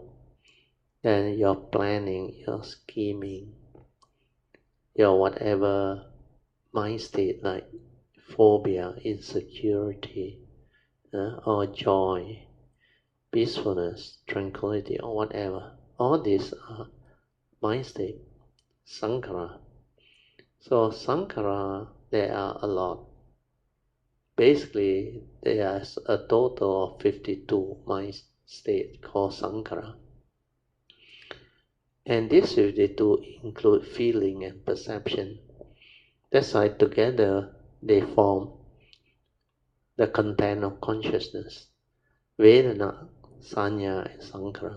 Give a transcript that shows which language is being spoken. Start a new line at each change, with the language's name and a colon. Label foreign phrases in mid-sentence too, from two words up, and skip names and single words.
English: Then your planning, your scheming, your whatever mind state like phobia, insecurity, or joy, peacefulness, tranquility, or whatever. All these are mind state, sankhara. So sankhara, there are a lot. Basically, there is a total of 52 mind states called sankhara. And these 52 include feeling and perception. That's why together they form the content of consciousness, Vedana, Sanya, and Sankhara.